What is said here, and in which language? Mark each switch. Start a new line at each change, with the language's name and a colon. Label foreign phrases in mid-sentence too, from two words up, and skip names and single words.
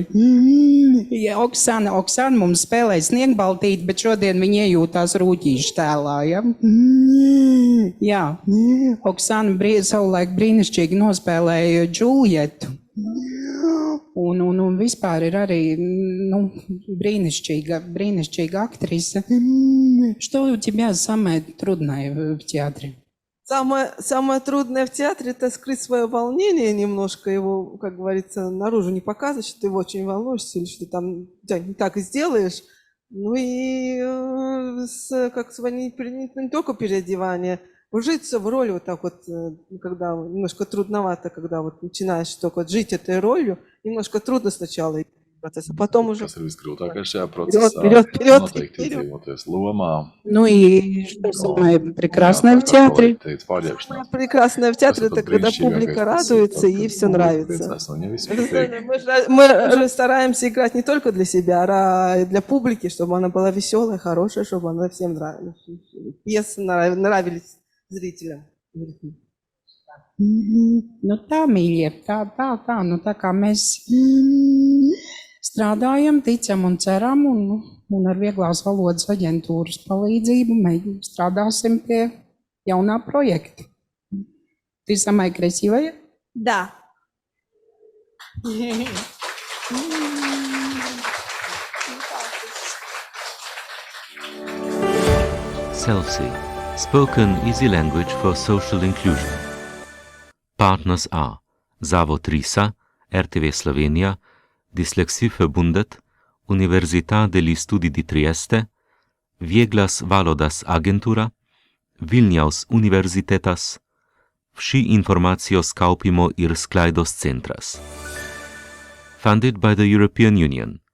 Latvian: Ja, Oksana mums spēlēja Sniegbaltīti, bet šodien viņa iejūtās rūķīšu tēlā, ja? Jā, Oksana savulaik brīnišķīgi nospēlēja Džulietu. Un vispār ir arī brīnišķīga aktrise.
Russian: Что у тебя самое трудное в театре? Самое трудное в театре — это скрыть свое волнение немножко, его, как говорится, наружу не показывать, что ты очень волнуешься или что ты там не так сделаешь. Ну и не только переодевание, вжиться в роль вот так вот, когда немножко трудновато, когда вот начинаешь только вот жить этой ролью, немножко трудно сначала процесса, потом уже...
Latvian: Kas ir visgrūtākais šajā procesā?
Russian: Вперед.
Latvian: Noteikti iedzīvoties lomā.
Russian: Ну и что самое прекрасное в театре? Самое прекрасное в театре — это когда публика радуется и все нравится. Мы же стараемся играть не только для себя, а и для публики, чтобы она была веселая, хорошая, чтобы она всем нравилась. Пьесы нравились зрителям.
Latvian: Nu tā, mīļie, tā, nu tā kā mēs strādājam, ticam un ceram, un ar Vieglās valodas aģentūras palīdzību mēs strādāsim pie jaunā projekta.
Russian: Ты самая красивая? Да.
English: Selfsee. Spoken easy language for social inclusion. Partners are Zavod Risa, RTV Slovenija, Dyslexieverbundet, Università degli Studi di Trieste, Vieglas Valodas Agentura, Vilniaus Universitetas, Vsi informacijos kaupimo ir sklaidos centras. funded by the European Union.